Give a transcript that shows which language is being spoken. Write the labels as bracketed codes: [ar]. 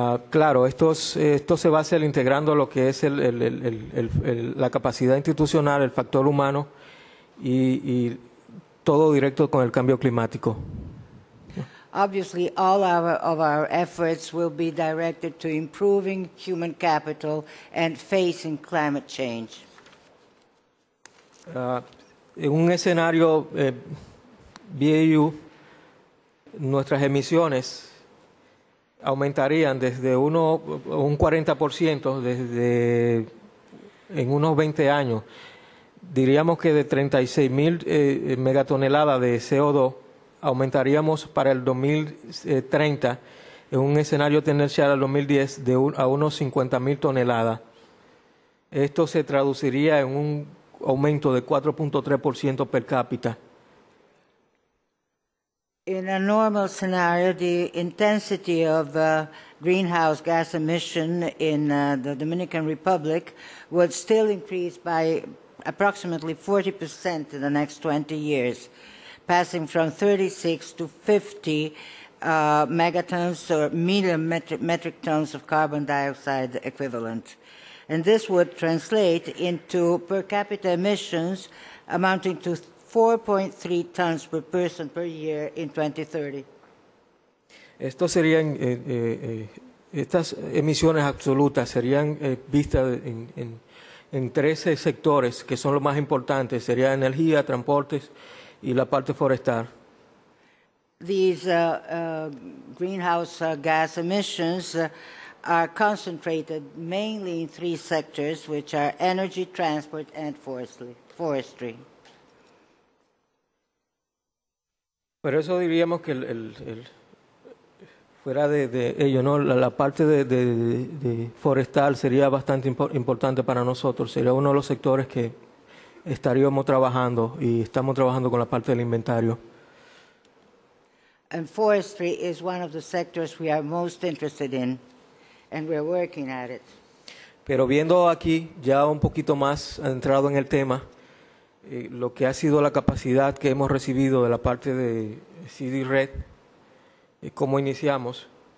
[es] Claro, esto se va a hacer integrando lo que es la capacidad institucional, el factor humano y todo directo con el cambio climático. [en] Obviously, all of our efforts will be directed to improving human capital and facing climate change. [es] En un escenario BAU, nuestras emisiones aumentarían desde un 40% en unos 20 años. Diríamos que de 36.000 megatoneladas de CO2 aumentaríamos para el 2030 en un escenario tendencial al 2010 a unos 50.000 toneladas. Esto se traduciría en un aumento de 4.3% per cápita. [en] In a normal scenario, the intensity of greenhouse gas emission in the Dominican Republic would still increase by approximately 40% in the next 20 years, passing from 36 to 50 megatons or million metric tons of carbon dioxide equivalent. And this would translate into per capita emissions amounting to 4.3 tons per person per year in 2030. [es] Estos serían, estas emisiones absolutas serían vistas en 13 sectores que son los más importantes, sería energía, transportes y la parte forestal. [en] These greenhouse gas emissions are concentrated mainly in 3 sectors, which are energy, transport, and forestry. [es] Por eso diríamos que fuera de ello, ¿no? La parte de forestal sería bastante importante para nosotros. Sería uno de los sectores que estaríamos trabajando y estamos trabajando con la parte del inventario. [en] And forestry is one of the sectors we are most interested in, and we're working at it. [es] Pero viendo aquí, ya un poquito más entrado en el tema, lo que ha sido la capacidad que hemos recibido de la parte de REDD, cómo iniciamos.